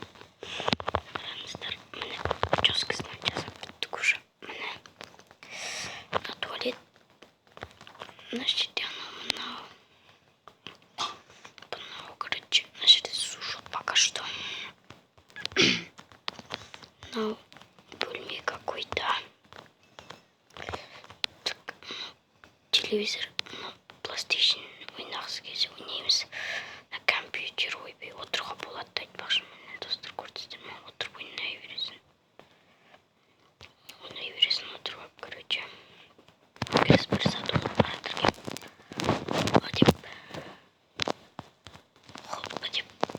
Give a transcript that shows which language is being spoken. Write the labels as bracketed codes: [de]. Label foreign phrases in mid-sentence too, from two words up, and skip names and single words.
[kk] Қараңыздар, міне жоспасын жасап біттік уже. Міне туалет. Мына жерде мынау. Мына жерде су жоқ [ru] пока что. [kk] Мынау бөлме какой-то. Телевизор, PlayStation ойнағысы келсе ойнаймыз. Компьютер ойбай отыруға болады да айтпақшы. Міне достар, көрдіңіздер ме? Отырып ойнай бересің. Отырып алып, короче. Кіріс бір сату аппаратырге. Деп. Хоппа деп.